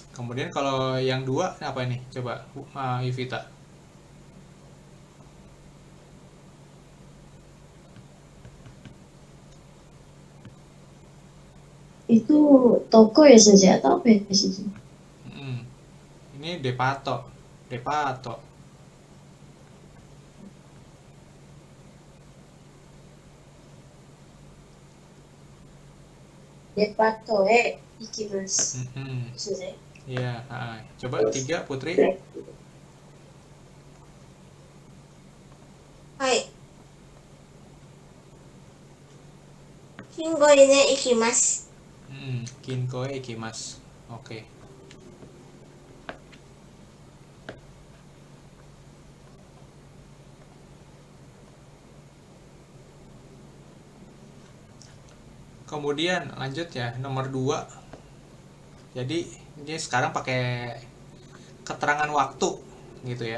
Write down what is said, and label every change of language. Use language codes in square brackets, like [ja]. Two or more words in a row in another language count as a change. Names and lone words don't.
[id] Kemudian kalau yang 2 apa ini? Coba Yuvita. Itu toko ya saja atau apa ya saja? Ini depato. [ja] Depato ikimasu. [id] Saja. Iya, coba 3 Putri. [ja] はい。Kingoへ行きます。 Kinko ikimas. Oke. [id] Kemudian lanjut ya, nomor 2. Jadi ini sekarang pakai keterangan waktu gitu ya.